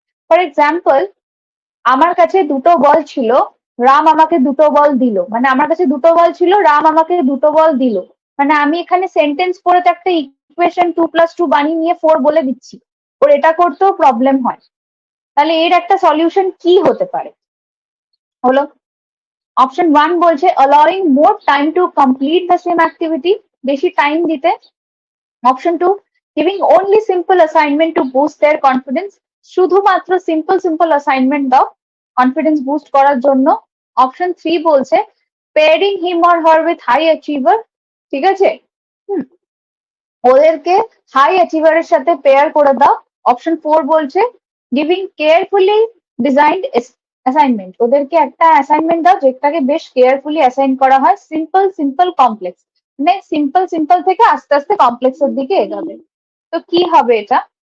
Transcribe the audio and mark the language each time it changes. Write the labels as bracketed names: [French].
[Bangla] For example, আমার কাছে দুটো বল ছিল, রাম আমাকে দুটো বল দিল, মানে আমার কাছে দুটো বল ছিল, রাম আমাকে দুটো বল দিল, মানে আমি এখানে সেন্টেন্স পড়ে তো একটা ইকুয়েশন 2+2 বানিয়ে নিয়ে 4 বলে দিচ্ছি, ওর এটা করতেও প্রবলেম হয়। তাহলে এর একটা সলিউশন কি হতে পারে? হলো অপশন 1 বলছে [English] allowing more time to complete the same activity, [Bangla] বেশি টাইম দিতে। [English] option 2 giving only simple assignment to boost their confidence, [Bangla] শুধুমাত্র সিম্পল অ্যাসাইনমেন্ট দাও কনফিডেন্স বুস্ট করার জন্য। অপশন 3 বলছে [English] pairing him or her with high achiever, [Bangla] ঠিক আছে? হুম, ওদেরকে হাই অ্যাচিভারের সাথে পেয়ার করে দাও। অপশন 4 বলছে [English] giving carefully designed assignment, [Bangla] ওদেরকে একটা অ্যাসাইনমেন্ট দাও যেটাকে বেশ কেয়ারফুলি অ্যাসাইন করা হয়, সিম্পল কমপ্লেক্স, মানে সিম্পল থেকে আস্তে আস্তে কমপ্লেক্সের দিকে এগোবে। তো কি হবে এটা?